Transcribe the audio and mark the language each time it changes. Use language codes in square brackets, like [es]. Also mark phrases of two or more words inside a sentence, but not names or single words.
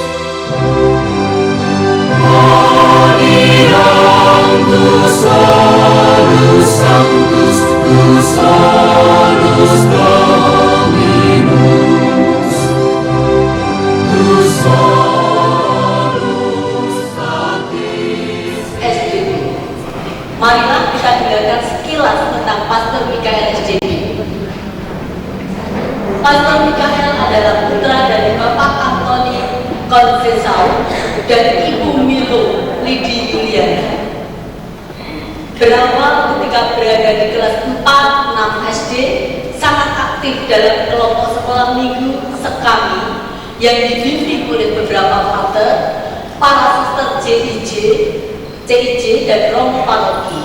[la] Adiam tu solus sanctus, tu solus Dominus, tu solus satis. [id] SDB. Marilah kita dengarkan sekilas tentang Pastor Mikael SDB. Pastor Mikael adalah putra dari Bapak Antoni Concesao dan Ibu Milo Lidi Yuliana. Berawal ketika berada di kelas 4-6 SD, sangat aktif dalam kelompok sekolah minggu Sekami yang dibimbing oleh beberapa pater, para suster CIJ dan Romo Paroki.